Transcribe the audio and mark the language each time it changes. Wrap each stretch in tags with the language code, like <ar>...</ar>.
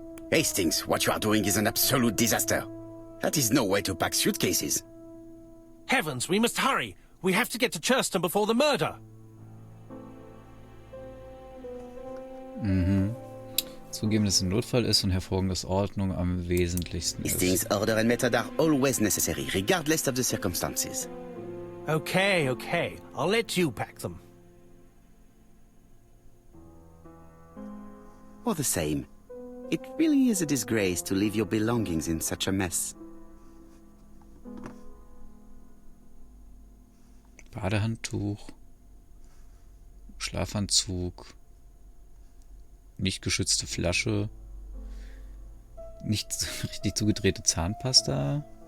<en>Hastings, what you are doing is an absolute disaster. That is no way to pack suitcases. Heavens, we must hurry. We have to get to Churston before the murder.</en> <de>Zugeben, dass es ein Notfall ist und hervorragend, dass Ordnung am wesentlichsten ist.</de> <en>Hastings' order and method are always necessary, regardless of the circumstances. Okay, okay. I'll let you pack them. All the same, it really is a disgrace to leave your belongings in such a mess.</en> <de>Badehandtuch, Schlafanzug, nicht geschützte Flasche, Nicht richtig zugedrehte Zahnpasta.</de>